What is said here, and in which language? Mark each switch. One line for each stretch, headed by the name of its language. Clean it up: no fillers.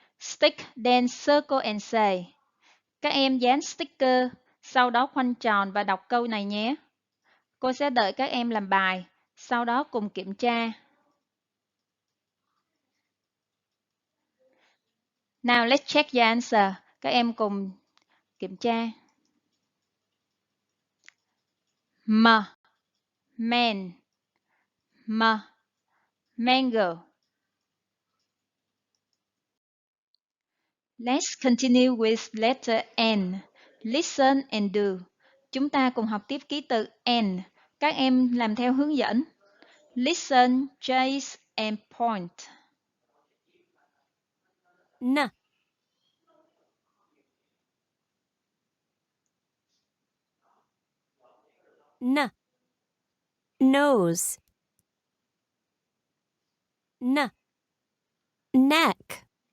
English: Stick, then circle and say.
Vietnamese: Các em dán sticker, sau đó khoanh tròn và đọc câu này nhé. Cô sẽ đợi các em làm bài, sau đó cùng kiểm tra.
English: Now let's check the answer.
Vietnamese: Các em cùng kiểm tra.
English: Ma, man, ma, mango. Let's continue with letter N. Listen and do.
Vietnamese: Chúng ta cùng học tiếp ký tự N. Các em làm theo hướng dẫn.
English: Listen, chase and point. N, n, nose, n, neck,